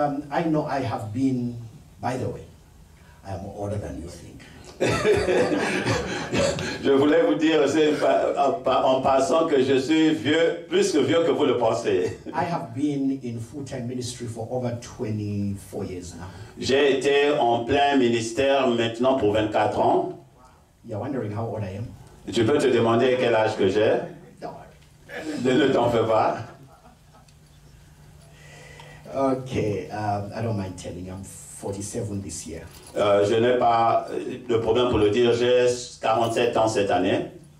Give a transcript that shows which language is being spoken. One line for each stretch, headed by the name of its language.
English: I know I have been, by the way, I am older than you think.
French: Je voulais vous dire en passant que je suis vieux, plus que vieux que vous le pensez.
English: I have been in full-time ministry for over 24 years now.
French: J'ai été en plein ministère maintenant pour 24 ans.
English: You're wondering how old I am?
French: Tu peux te demander quel âge que j'ai.
English: No.
French: Ne t'en fais pas.
English: Okay, I don't mind telling you, I'm 47 this year.
French: Je n'ai pas de problème pour le dire, j'ai 47 ans cette année.